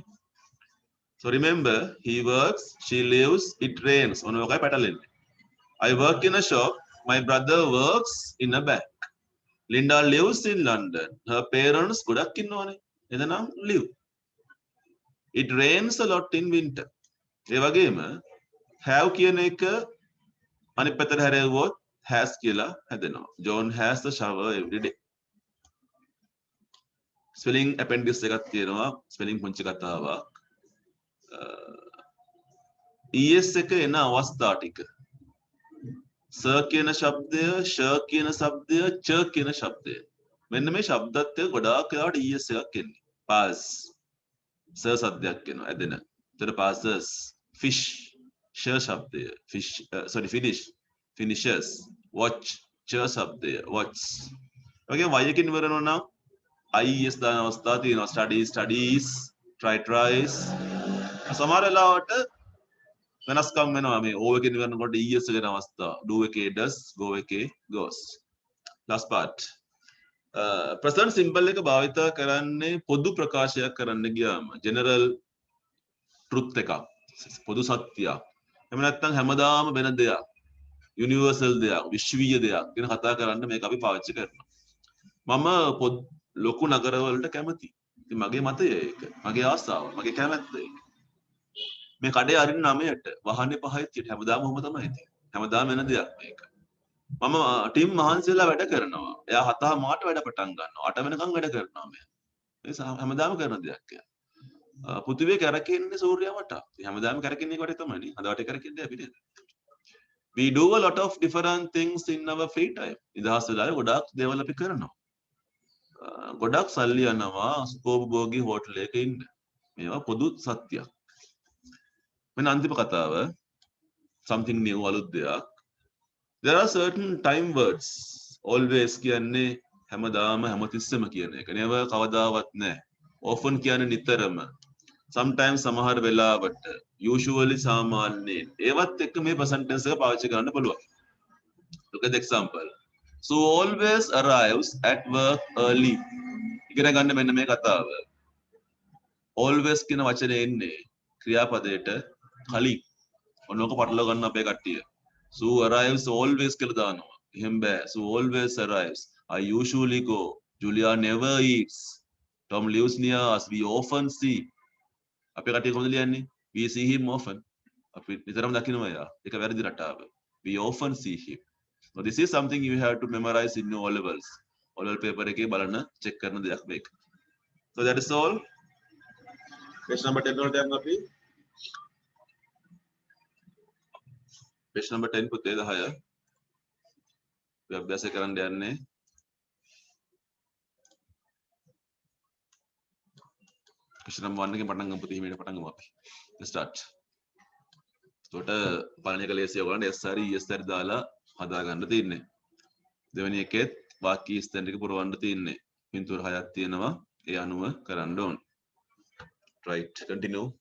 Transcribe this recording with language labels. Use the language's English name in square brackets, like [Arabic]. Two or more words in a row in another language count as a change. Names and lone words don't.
[English] So remember he works, she lives, it rains. [Sinhala] ඔන්න ඔකයි පැටලෙන්නේ. [English] I work in a shop, my brother works in a bank. Linda lives in London. Her parents [Sinhala] ගොඩක් ඉන්නවනේ. [English] එතනම් live. It rains a lot in winter. [Sinhala] ඒ වගේම have කියන එක අනිත් පැත්තට හැරෙවුවොත් has කියලා හැදෙනවා. [English] John has the shower every day. Spelling appendix [Sinhala] එකක් තියෙනවා. Spelling පුංචි කතාවක්. es එක එන අවස්ථා ටික. sir කියන ශබ්දය, sh කියන શબ્දය, ch කියන ශබ්දය. මෙන්න මේ ශබ්දත් එක්ක ගොඩාක් වෙලාවට es එකක් එන්නේ. [English] pass. sir [Sinhala] සද්දයක් එනවා ඇදෙන. එතන [English] passes. fish. sh ශබ්දය. fish finish. finishes. watch. [Sinhala] ch ශබ්දය. watch. ඔගේ y එකකින් ඉවර වෙනවා නම් is දාන අවස්ථා තියෙනවා. [English] studies, tries. [Sinhala] සමහර වෙලාවට වෙනස්කම් වෙනවා මේ o එකකින් ඉවරනකොට es වෙන අවස්ථා. [English] do එකේ does, go එකේ goes. last part. present simple [Sinhala] එක භාවිත කරන්නේ පොදු ප්‍රකාශයක් කරන්න ගියාම [English] general truth [Sinhala] එකක්. පොදු සත්‍යයක්. එහෙම නැත්නම් හැමදාම වෙන දෙයක්. universal දෙයක්, විශ්වීය දෙයක් ගැන කතා කරන්න මේක අපි පාවිච්චි කරනවා. මම ලොකු නගරවලට කැමතියි. ඉතින් මගේ මතය ඒක. මගේ ආසාව, මගේ කැමැත්ත ඒක. මේ කඩේ අරින්න 9ට වහන්නේ 5ට හැමදාම ඔහොම තමයි තියෙන්නේ. හැමදාම වෙන දෙයක් මේක. මම ටීම් මහන්සියලා වැඩ කරනවා. එයා 7 මාට වැඩ පටන් ගන්නවා. 8 වෙනකම් වැඩ කරනවා මෙයා. මේ හැමදාම කරන දෙයක් එයා. පෘථිවිය කැරකෙන්නේ සූර්යයා වටා. හැමදාම කැරකෙන්නේ ඒක වටේ තමයි නේ. අද වටේ කැරකෙන්නේ අපි නේද? [English] We do a lot of different things in our free time. [Sinhala] ඉදහස් වෙලාවේ ගොඩාක් දේවල් අපි කරනවා. ගොඩක් සල්ලි යනවා සුඛෝපභෝගී හෝටලයක ඉන්න. මේවා පොදු සත්‍යයක්. මෙන්න අන්තිම කතාව [English] something new [Sinhala] අලුත් දෙයක්. [English] There are certain time words. [Sinhala] Always කියන්නේ හැමදාම හැමතිස්සෙම කියන එක. never කවදාවත් නැහැ. often කියන්නේ නිතරම. sometimes සමහර වෙලාවට. usually සාමාන්‍යයෙන්. ඒවත් එක්ක මේ [English] present tense [Sinhala] එක පාවිච්චි කරන්න පුළුවන්. [English] Look at the example. So always arrives at work early. [Sinhala] ඉගෙන ගන්න මෙන්න මේ කතාව. always කියන වචනේ එන්නේ ක්‍රියාපදයට කලින්. ඔන්නෝක පටලව ගන්න අපේ කට්ටිය. [English] So arrives always [Sinhala] කියලා දානවා. එහෙම බෑ. [English] So always arrives. I usually go. Julia never eats. Tom lives near us. We often see. [Sinhala] අපේ කට්ටිය කොහොමද ලියන්නේ? [English] We see him often. [Sinhala] අපි නිතරම දකිනවා එයා. ඒක වැරදි රටාව. [English] We often see him. So this is something you have to memorize in your O levels. O level paper [Sinhala] එකේ බලන්න check කරන දෙයක් මේක. [English] So that is all. Page number 10 [Sinhala] වලට යන්න අපි. [English] Page number 10 [Sinhala] පුතේ 10. අපි අභ්‍යාස කරන්න යන්නේ. [English] Page number 1 [Sinhala] එකෙන් පටන් ගමු පුතේ හිමීට පටන් ගමු අපි. [English] Let's start. [Sinhala] එතකොට පළවෙනි එක ලේසිය ඔයගොල්ලන්ට S හරි ES හරි දාලා හදා ගන්න තියෙන්නේ. දෙවෙනි එකෙත් වාක්‍ය ස්ථාන ටික පුරවන්න තියෙන්නේ. පින්තූර 6ක් තියෙනවා. ඒ අනුව කරන්න ඕන. [English] Right, continue.